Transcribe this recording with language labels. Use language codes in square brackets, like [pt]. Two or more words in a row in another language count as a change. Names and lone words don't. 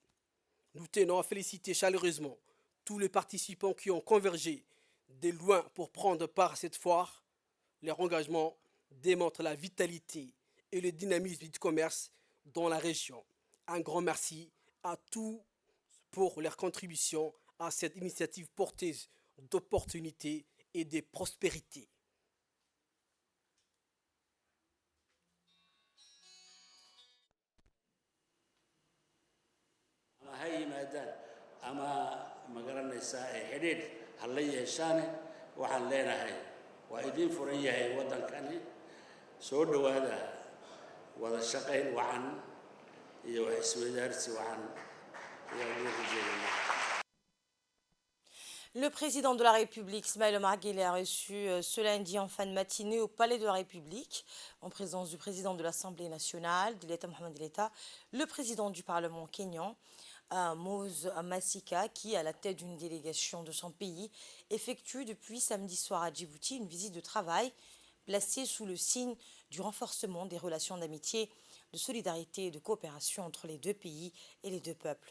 [fr] Nous tenons à féliciter chaleureusement tous les participants qui ont convergé de loin pour prendre part à cette foire. Leur engagement démontre la vitalité et le dynamisme du commerce dans la région. Un grand merci à tous pour leur contribution à cette initiative porteuse d'opportunités et de prospérité. [so] ama ha yimaadaan ama ma garanaysaa ay xidhiidh ha la yeeshaane waxaan leenahay waa idiin furan yahay waddankani soo dhowaada wada shaqayn wacan iyo wax isweydaarsi wacan ayaa loo rajeeynaa. [fr] Le président de la République, Ismaël Omar Guelleh, a reçu ce lundi en fin de matinée au Palais de la République, en présence du président de l'Assemblée nationale, de l'État Mohamed El-État, le président du Parlement kényan, Mose Masika, qui, à la tête d'une délégation de son pays, effectue depuis samedi soir à Djibouti une visite de travail placée sous le signe du renforcement des relations d'amitié, de solidarité et de coopération entre les deux pays et les deux peuples.